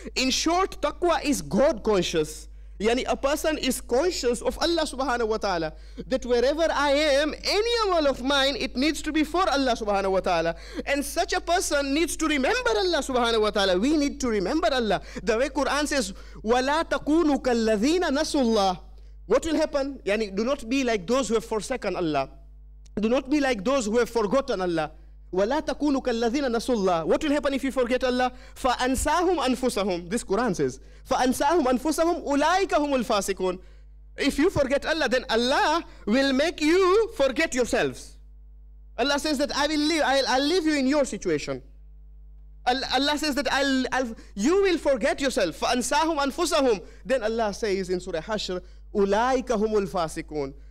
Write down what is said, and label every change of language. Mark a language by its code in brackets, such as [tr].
[en] In short, taqwa is God conscious. Yani a person is conscious of Allah subhanahu wa ta'ala, that wherever I am, any amal of mine, it needs to be for Allah subhanahu wa ta'ala. And such a person needs to remember Allah subhanahu wa ta'ala. We need to remember Allah. The way Quran says, [ar] وَلَا تَكُونُوا كَالَّذِينَ نَسُوا اللَّهِ. [en] What will happen? Yani do not be like those who have forsaken Allah. Do not be like those who have forgotten Allah. [ar] وَلَا تَكُونُوا كَالَّذِينَ نَسُوا اللَّهِ. [en] What will happen if you forget Allah? [ar] فَأَنْسَاهُمْ أَنفُسَهُمْ. [en] This Quran says, [ar] فَأَنْسَاهُمْ أَنفُسَهُمْ أُولَٰئِكَ هُمُ الْفَاسِقُونَ. [en] If you forget Allah, then Allah will make you forget yourselves. Allah says that I'll leave you in your situation. Allah says that you will forget yourself. [ar] فَأَنْسَاهُمْ أَنفُسَهُمْ. [en] Then Allah says in Surah Hashr, [ar] أُولَٰئِكَ هُمُ الْفَاسِقُونَ.